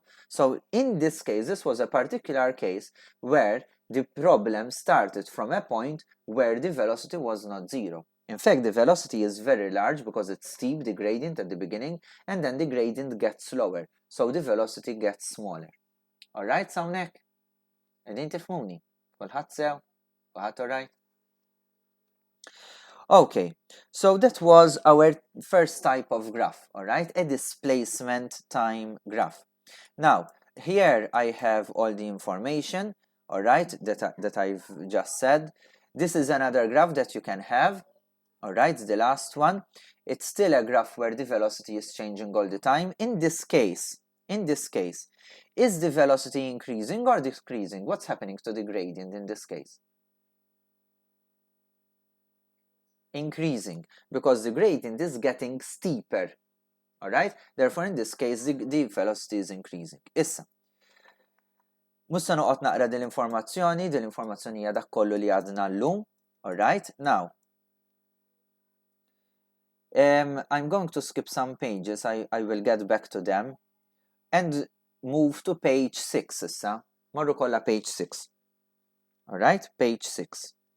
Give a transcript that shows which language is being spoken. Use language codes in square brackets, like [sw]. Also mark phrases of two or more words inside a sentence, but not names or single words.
[en] So in this case, this was a particular case where the problem started from a point where the velocity was not 0. In fact, the velocity is very large because it's steep, the gradient at the beginning, and then the gradient gets slower. So the velocity gets smaller. Alright, [mt] sawnek? Edin tifmuni? Kulħadd sew? Kulħadd alright? [en] Okay, so that was our first type of graph, all right, a displacement time graph. Now, here I have all the information, all right, that I've just said. This is another graph that you can have, all right, the last one. It's still a graph where the velocity is changing all the time. In this case, is the velocity increasing or decreasing? What's happening to the gradient in this case? Increasing, because the gradient is getting steeper. All right, therefore in this case the velocity is increasing. [mt] Issa, mussa noqgħod naqra dil-informazzjoni hija dak kollu li għadna llum. [en] All right, now I'm going to skip some pages. I will get back to them and move to page 6 issa. [mt] Morru kollha [en] page 6. All right, page 6.